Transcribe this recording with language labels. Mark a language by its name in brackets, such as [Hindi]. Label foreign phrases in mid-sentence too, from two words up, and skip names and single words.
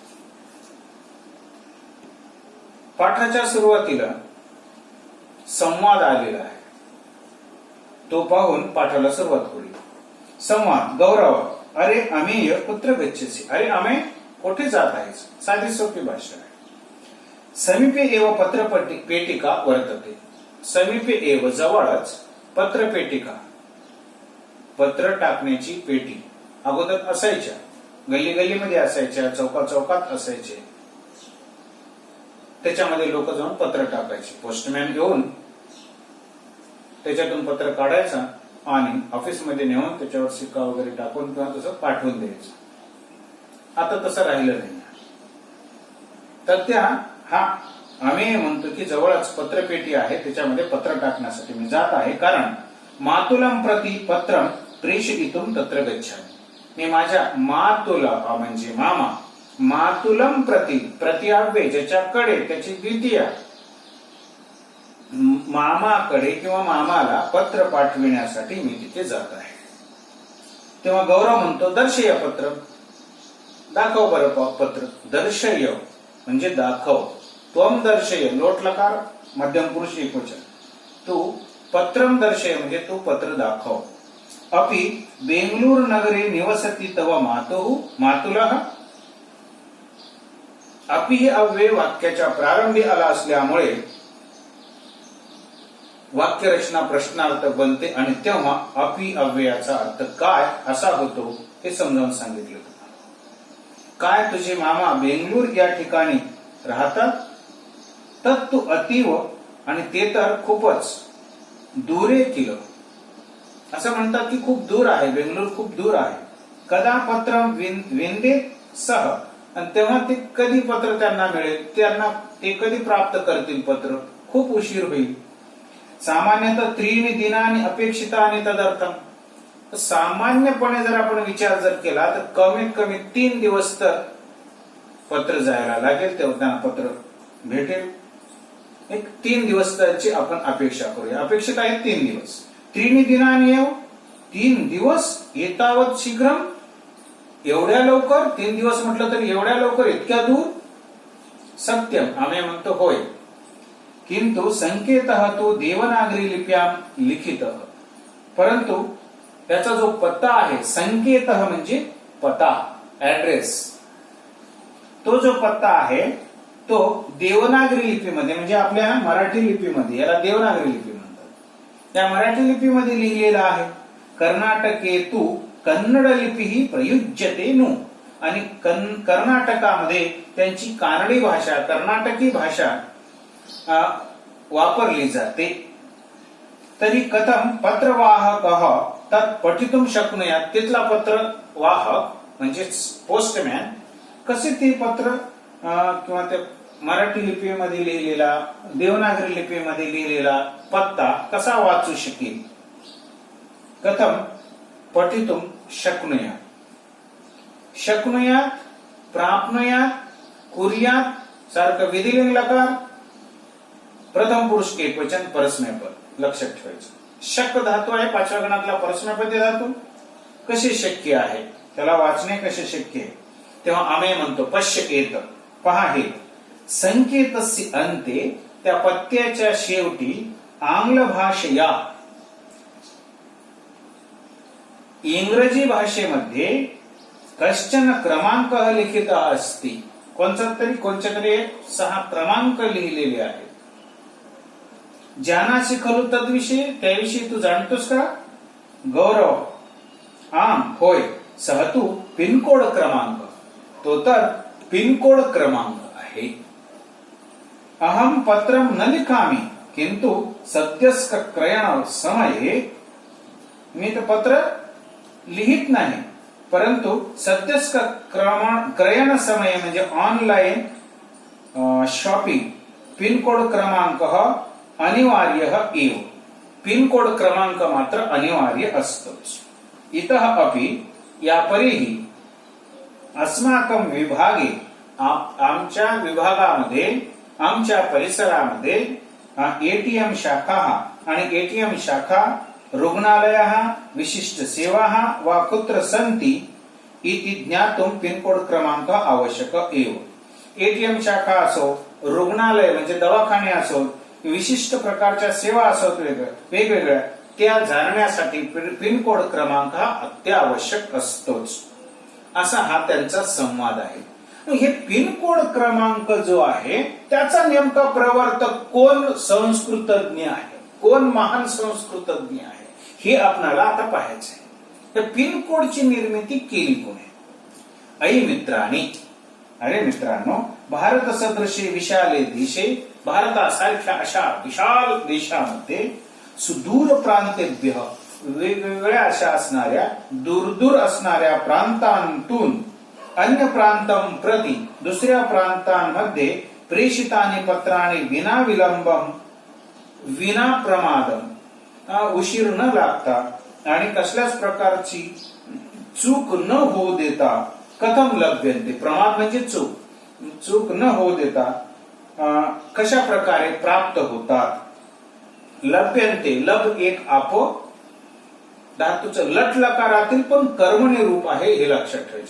[Marathi] पाठाच्या सुरुवातीला संवाद आलेला आहे, तो पाहून पाठाला सुरुवात करूया. संवाद. [Sanskrit] गौरव: अरे अमेय कुत्र गच्छसि? [Marathi] अरे अमेय कोठे जात आहेस? साधी सोपी भाषा आहे. [Sanskrit] समीपे एव पत्र पेटिका वर्तते. [Marathi] समीपे एव जवळच पत्र पेटिका पत्र टाकण्याची पेटी अगोदर असायच्या, गल्ली गल्लीमध्ये असायच्या, चौका चौकात असायचे. त्याच्यामध्ये लोक जाऊन पत्र टाकायचे. पोस्टमॅन घेऊन त्याच्यातून पत्र काढायचा आणि ऑफिसमध्ये नेऊन त्याच्यावर सिक्का वगैरे टाकून किंवा तसं पाठवून द्यायचं. आता तसं राहिलं नाही. तर त्या हा आम्ही म्हणतो की जवळच पत्रपेटी आहे, त्याच्यामध्ये पत्र टाकण्यासाठी मी जात आहे, कारण [Sanskrit] मातुलम प्रति पत्रम प्रेषयितुम तत्र गच्छामि. [Marathi] मी माझ्या मातुला म्हणजे मामा, [Sanskrit] मातुलम प्रति [Marathi] प्रतिआव्य ज्याच्याकडे त्याची द्वितीय मामाकडे किंवा मामाला पत्र पाठविण्यासाठी मी तिथे जात आहे. तेव्हा गौरव म्हणतो [Sanskrit] दर्शय पत्र, [Marathi] दाखव बरं पत्र. दर्शय म्हणजे दाखव. [Sanskrit] त्वम दर्शय लोट लकार मध्यम पुरुष एकवचन. [Marathi] तू पत्रम दर्शय म्हणजे तू पत्र दाखव. [Sanskrit] अपि बेंगलुर नगरे निवसती तव मातुः मातुलः. [Marathi] अपि हे अव्यय वाक्याच्या प्रारंभी आला असल्यामुळे वाक्यरचना प्रश्नार्थ बनते आणि तेव्हा अपि अव्ययाचा अर्थ काय असा होतो हे समजावून सांगितलं. काय तुझे मामा बेंगलूर या ठिकाणी राहतात? [Sanskrit] तत्तु अतीव [Marathi] आणि ते तर खूपच [Sanskrit] दूरे किल. [Marathi] असं म्हणतात की खूप दूर आहे, बेंगलूर खूप दूर आहे. [Sanskrit] कदा पत्र विंदे सह [Marathi] आणि तेव्हा ते कधी पत्र त्यांना मिळेल, त्यांना ते कधी प्राप्त करतील पत्र? खूप उशीर होईल. [Sanskrit] सामान्यतः त्रीणि दिनानि अपेक्षितानि तदर्थम. [Marathi] सामान्यपणे जर आपण विचार जर केला तर कमीत कमी 3 दिवस तर पत्र जायला लागेल, तेव्हा त्यांना पत्र भेटेल. एक 3 दिवस त्याची आपण अपेक्षा करूया. अपेक्षित आहे 3 दिवस. [Sanskrit] त्रीणि दिनानि एव 3 दिवस एतावत शीघ्रम [Marathi] एवढ्या लवकर. 3 दिवस म्हटलं तर एवढ्या लवकर, इतक्या दूर? सत्यम आम्ही म्हणतो होय. [Sanskrit] किंतु संकेतः तो देवनागरी लिप्याम लिखितः. [Marathi] परंतु त्याचा जो पत्ता आहे, संकेतः म्हणजे पत्ता, ऍड्रेस, तो जो पत्ता आहे तो देवनागरी लिपीमध्ये म्हणजे आपल्या मराठी लिपीमध्ये, याला देवनागरी लिपी म्हणतात, या मराठी लिपीमध्ये लिहिलेला आहे. [Sanskrit] कर्नाटके तू कन्नड लिपी ही प्रयुज्यते नु. [Marathi] आणि कर्नाटकामध्ये त्यांची कानडी भाषा, कर्नाटकी भाषा वापरली जाते. [Sanskrit] तरी कथम पत्रवाहक तत् पठितुम शक्नुयात. [Marathi] तिथला पत्रवाहक म्हणजे पोस्टमॅन कसे ते पत्र किंवा ते मराठी लिपीमध्ये लिहिलेला, देवनागरी लिपीमध्ये लिहिलेला पत्ता कसा वाचू शकेल? [Sanskrit] कथम पठितुम शक्नुयात. शक्नुयात, प्राप्नुयात, कुर्यात [Marathi] सारखं [Sanskrit] विधिलिंग लकार, प्रथम पुरुष एकवचन, परस्मैपद [Marathi] लक्षात ठेवायचं. शक धातू आहे 5व्या गणातला परस्मैपदी धातू. कसे शक्य आहे, त्याला वाचणे कसे शक्य आहे? तेव्हा आम्ही म्हणतो पश्येत, पहा हे. [Sanskrit] संकेतस्य अंते [Marathi] त्या पत्त्याच्या शेवटी आंग्ल भाषेया, इंग्रजी भाषेमध्ये [Sanskrit] कश्चन क्रमांक लिखित असती. [Marathi] कोणत्या तरी 6 क्रमांक लिहिलेले आहेत. [Sanskrit] जानासी खलु तद्विषयी, [Marathi] त्याविषयी तू जाणतोस का? गौरव आम होय. [Sanskrit] सहतू पिनकोड क्रमांक, [Marathi] तो तर पिनकोड क्रमांक आहे. [Sanskrit] अहम पत्रम न लिखामी किंतु सद्यस्क क्रयण समये, [Marathi] मी तर पत्र लिहित नाही, परंतु [Sanskrit] सद्यस्क क्रयण समय [Marathi] म्हणजे [English] online shopping [Sanskrit] पिनकोड क्रमांक अनिवार्य एव. [Marathi] पिनकोड क्रमांक मात्र अनिवार्य असतोच. [Sanskrit] इतः अपि यापरिही अस्माकं विभागे, [Marathi] आमच्या विभागामध्ये, आमच्या परिसरामध्ये एटीएम शाखा आणि एटीएम शाखा, [Sanskrit] रुग्णालयाः, विशिष्ट सेवाः वा कुत्र सन्ति इति ज्ञातुं पिनकोड क्रमांक आवश्यक एव. [Marathi] एटीएम शाखा असो, रुग्णालय म्हणजे दवाखाने असो, विशिष्ट प्रकारच्या सेवा असोत वेगवेगळ्या, त्या जाणण्यासाठी पिनकोड क्रमांक हा अत्यावश्यक असतोच. असा हा त्यांचा संवाद आहे. हे पिनकोड क्रमांक जो आहे त्याचा नेमका प्रवर्तक कोण संस्कृतज्ञ आहे, कोण महान संस्कृतज्ञ आहे, हे आपल्याला आता पाहायचं आहे. तर पिनकोडची निर्मिती केली कोणी? ऐ मित्रांनी, अरे मित्रांनो, [Sanskrit] भारत सदृशे विशाले देशे, [Marathi] भारतासारख्या अशा विशाल देशामध्ये सुदूर प्रांतेभ्य, वेगवेगळ्या अशा असणाऱ्या दूर असणाऱ्या प्रांतांतून [Sanskrit] अन्य प्रांतं प्रति, [Marathi] दुसऱ्या प्रांतांमध्ये [Sanskrit] प्रेषितानि पत्राणि विना विलंबम विना प्रमादम, [Marathi] उशीर न लागता आणि कसल्याच प्रकारची चूक न होऊ देता, [Sanskrit] कथम लभ्यन्ते, [Marathi] प्रमाद म्हणजे चूक न होऊ देता कशा प्रकारे प्राप्त होतात. लभ्यन्ते, लब एक आपो धातूचं लट लकारातील पण कर्मणी रूप आहे, हे लक्षात ठेवायचे.